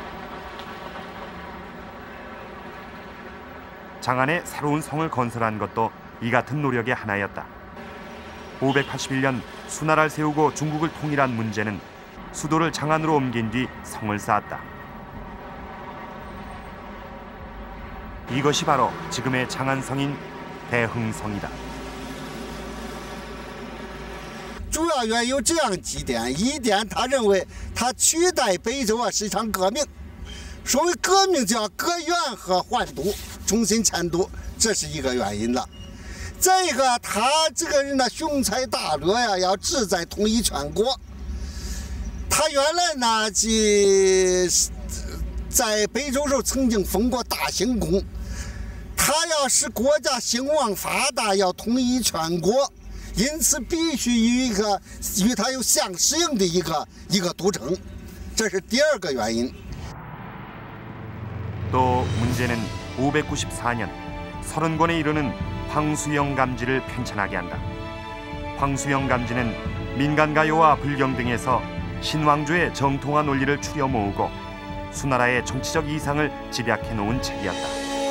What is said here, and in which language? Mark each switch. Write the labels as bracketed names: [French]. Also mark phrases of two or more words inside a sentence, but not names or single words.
[Korean] 장안에 새로운 성을 건설한 것도 이 같은 노력의 하나였다. 581년 수나라를 세우고 중국을 통일한 문제는 수도를 장안으로 옮긴 뒤 성을 쌓았다. 이것이 바로 지금의 장안성인 대흥성이다. [Chinese] 主要原因有这样几点：一点，他认为他取代北周啊是一场革命，所谓革命就要革元和换都，重新迁都，这是一个原因了。再一个，他这个人呢雄才大略呀，要志在统一全国。他原来呢在北周时候曾经封过大行宫，他要使国家兴旺发达，要统一全国。因此，必须与他有相适应的一个都城，这是第二个原因。 [Korean] 또 문제는 594년 30권에 이르는 황수영 감지를 편찬하게 한다. 황수영 감지는 민간 가요와 불경 등에서 신왕조의 정통한 논리를 추려 모으고 수나라의 정치적 이상을 집약해 놓은 책이었다.